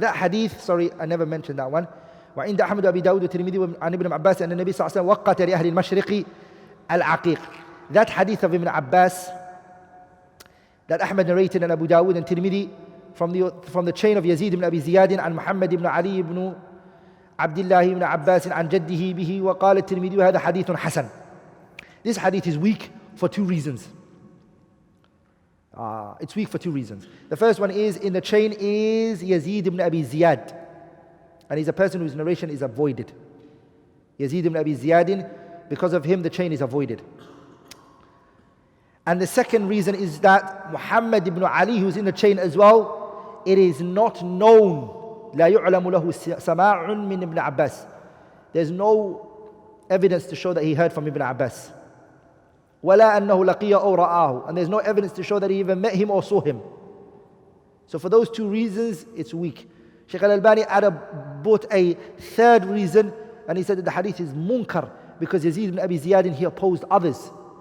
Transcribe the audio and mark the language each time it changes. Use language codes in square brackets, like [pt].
[en] That hadith, sorry, I never mentioned that one. [ar] وعند أحمد وأبي داود والترمذي عن ابن عباس أن النبي صلى الله عليه وسلم وقت لأهل المشرق العقيق. [en] That hadith of Ibn Abbas that Ahmad narrated and Abu Dawud and Tirmidhi from the chain of Yazid ibn Abi Ziyad and Muhammad ibn Ali ibn Abdullah ibn Abbas [ar] عن جده به وقال الترمذي هذا حديث حسن. [en] This hadith is weak for two reasons. It's weak for two reasons. The first one is, in the chain is Yazid ibn Abi Ziyad, and he's a person whose narration is avoided. Yazid ibn Abi Ziyad, because of him the chain is avoided. And the second reason is that Muhammad ibn Ali, who's in the chain as well, it is not known. [ar] لا يعلم له سماع من ابن عباس. [en] There's no evidence to show that he heard from Ibn Abbas. [ar] ولا أنه لقيه أو رآه. [en] And there's no evidence to show that he even met him or saw him. So for those two reasons, it's weak. Shaykh al-Albani brought a third reason, and he said that the hadith is munkar because Yazid ibn Abi Ziyad, he opposed others.